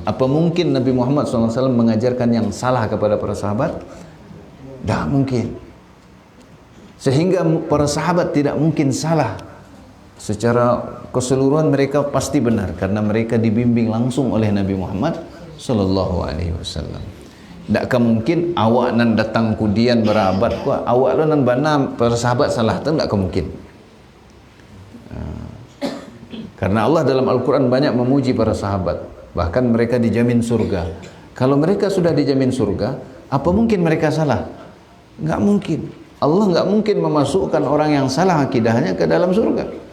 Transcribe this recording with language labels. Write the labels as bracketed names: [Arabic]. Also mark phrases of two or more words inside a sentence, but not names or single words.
[Indonesian] Apa mungkin Nabi Muhammad SAW mengajarkan yang salah kepada para sahabat? Tidak mungkin. Sehingga para sahabat tidak mungkin salah. Secara keseluruhan mereka pasti benar, karena mereka dibimbing langsung oleh Nabi Muhammad SAW. [Minangkabau] Tak mungkin awak nan datang kudian berabat ku awak lo nan bana para sahabat salah, tu tak mungkin. [Indonesian] Karena Allah dalam Al-Quran banyak memuji para sahabat, bahkan mereka dijamin surga. Kalau mereka sudah dijamin surga, apa mungkin mereka salah? Enggak mungkin. Allah enggak mungkin memasukkan orang yang salah akidahnya ke dalam surga.